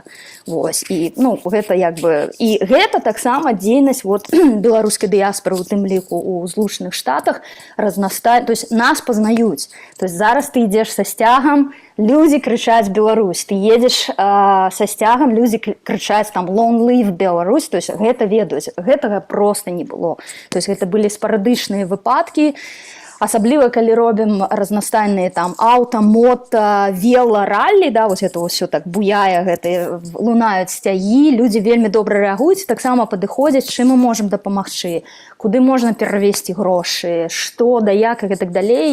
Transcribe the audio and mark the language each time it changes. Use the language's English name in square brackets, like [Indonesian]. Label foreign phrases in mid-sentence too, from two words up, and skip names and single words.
[Belarusian] Вось, і, гэта як бы... І гэта таксама дзейнасць вот, беларускай дыяспоры, у тым ліку у Злучаных Штатах, разнастае, [Russian] то есть [Belarusian] нас пазнаюць. [Russian] То есть [Belarusian] зараз ты ідзеш са сцягам, людзі крычаць «Беларусь», ты едзеш са сцягам, людзі крычаць там [English] «Long live Belarus», [Russian] то есть [Belarusian] гэта ведаюць, гэтага проста не было. [Russian] То есть [Belarusian] гэта былі спарадычныя выпадкі, асабліва калі робім разнастайныя там аўта, мото, вело, раллі, да, вось гэта ўсё так буяе, гэта лунаюць сцягі, людзі вельмі добра рэагуюць, таксама падыходзяць, чым мы можам дапамагчы, куды можна перавесці грошы, што, да як і так далей.